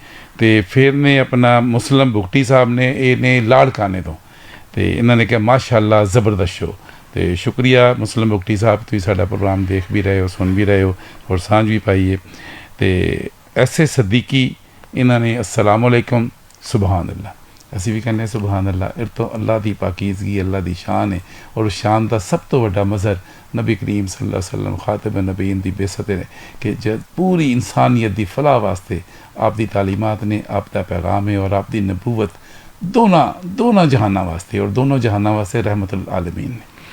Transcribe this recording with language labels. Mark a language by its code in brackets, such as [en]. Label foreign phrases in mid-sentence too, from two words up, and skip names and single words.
[pa] ਤੇ ਫਿਰ ਨੇ ਆਪਣਾ ਮੁਸਲਮ ਬੁਗਟੀ ਸਾਹਿਬ ਨੇ, ਇਹ ਨੇ ਲਾੜਕਾਨੇ ਤੋਂ, ਤੇ ਇਹਨਾਂ ਨੇ ਕਿਹਾ ਮਾਸ਼ਾਅੱਲਾ ਜ਼ਬਰਦਸਤ ਸ਼ੋ। ਤੇ ਸ਼ੁਕਰੀਆ ਮੁਸਲਮ ਬੁਗਟੀ ਸਾਹਿਬ, ਤੁਸੀਂ ਸਾਡਾ ਪ੍ਰੋਗਰਾਮ ਦੇਖ ਵੀ ਰਹੇ ਹੋ, ਸੁਣ ਵੀ ਰਹੇ ਹੋ ਔਰ ਸਾਂਝ ਵੀ ਪਾਈ ਹੈ। ਤੇ ਐਸੇ ਸਦੀਕੀ ਇਹਨਾਂ ਨੇ [ar] السلام عليكم سبحان الله, [pa] ਅਸੀਂ ਵੀ ਕਹਿੰਦੇ [ar] سبحان الله. [pa] ਇਹ ਤੋਂ ਅੱਲਾ ਦੀ ਪਾਕੀਜ਼ਗੀ, ਅੱਲਾ ਦੀ ਸ਼ਾਨ ਹੈ ਔਰ ਉਸ ਸ਼ਾਨ ਦਾ ਸਭ ਤੋਂ ਵੱਡਾ ਮਜ਼ਹਰ ਨਬੀ ਕਰੀਮ [ar] صلى الله عليه وسلم [pa] ਖਾਤਮ ਨਬੀਨ ਦੀ ਬੇਸਤ ਹੈ ਕਿ ਜਦ ਪੂਰੀ ਇਨਸਾਨੀਅਤ ਦੀ ਫਲਾਹ ਵਾਸਤੇ ਆਪ ਦੀ ਤਾਲੀਮਾਤ ਨੇ, ਆਪ ਦਾ ਪੈਗਾਮ ਹੈ ਔਰ ਆਪ ਦੀ ਨਬੂਵਤ ਦੋਨਾਂ ਜਹਾਨਾਂ ਵਾਸਤੇ ਔਰ ਦੋਨੋਂ ਜਹਾਨਾਂ ਵਾਸਤੇ [ar] رحمة للعالمين [pa] ਨੇ।